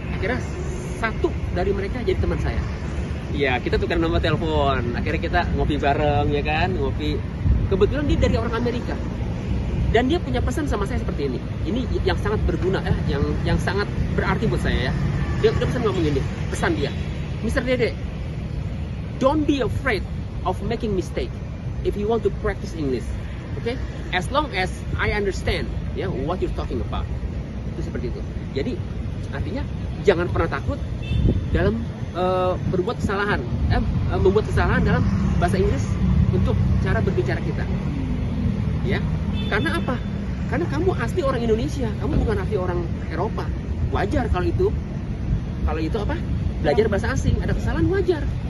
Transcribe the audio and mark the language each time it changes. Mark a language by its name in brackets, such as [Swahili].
[Indonesian] Akhirnya satu dari mereka jadi teman saya. Iya, kita tukar nomor telepon. Akhirnya kita ngopi bareng, ya kan, ngopi. Kebetulan dia dari orang Amerika. Dan dia punya pesan sama saya seperti ini. Ini yang sangat berguna ya, yang sangat berarti buat saya ya. Dia pesan ngomong ini, pesan dia. Mr. [English] Dede, don't be afraid of making mistake if you want to practice English. Okay? As long as I understand ya what you're talking about. [Indonesian] Itu seperti itu. Jadi artinya jangan pernah takut dalam berbuat kesalahan, membuat kesalahan dalam bahasa Inggris untuk cara berbicara kita. Ya. Karena apa? Karena kamu asli orang Indonesia, kamu bukan asli orang Eropa. Wajar kalau itu apa? Belajar bahasa asing, ada kesalahan wajar.